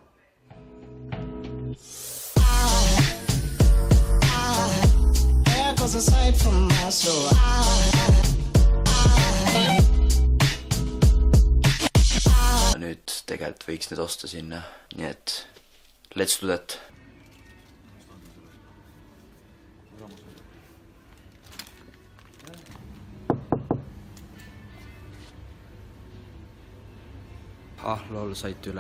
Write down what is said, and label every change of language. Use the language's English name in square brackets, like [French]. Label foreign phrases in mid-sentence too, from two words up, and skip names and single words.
[Estonian] nüüd tegelikult võiks need osta sinna, nii et [English] let's do that. [Estonian] Lol, saite üle.